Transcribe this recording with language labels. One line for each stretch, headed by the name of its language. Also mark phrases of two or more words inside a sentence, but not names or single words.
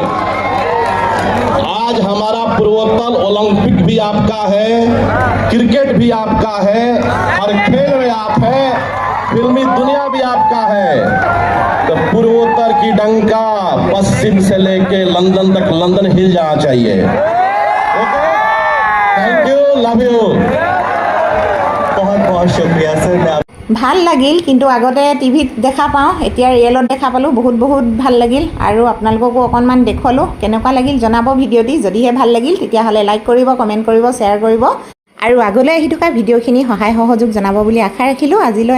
Hindi: आज हमारा पूर्वोत्तर ओलंपिक भी आपका है, क्रिकेट भी आपका है, हर खेल में आप है, फिल्मी दुनिया भी आपका है। तो पूर्वोत्तर की डंका पश्चिम से लेके लंदन तक, लंदन हिल जाना चाहिए।
English: Okay, thank you, love you.
Hindi: बहुत बहुत शुक्रिया सर। मैं
Assamese: ভাল লাগিল, কিন্তু আগতে টিভিত দেখা পাওঁ, এতিয়া ৰিয়েলত দেখা পালোঁ। বহুত বহুত ভাল লাগিল আৰু আপোনালোককো অকণমান দেখুৱালোঁ। কেনেকুৱা লাগিল জনাব ভিডিঅ'টি। যদিহে ভাল লাগিল তেতিয়াহ'লে লাইক কৰিব, কমেণ্ট কৰিব, শ্বেয়াৰ কৰিব আৰু আগলৈ আহি থকা ভিডিঅ'খিনি সহায় সহযোগ জনাব বুলি আশা ৰাখিলোঁ।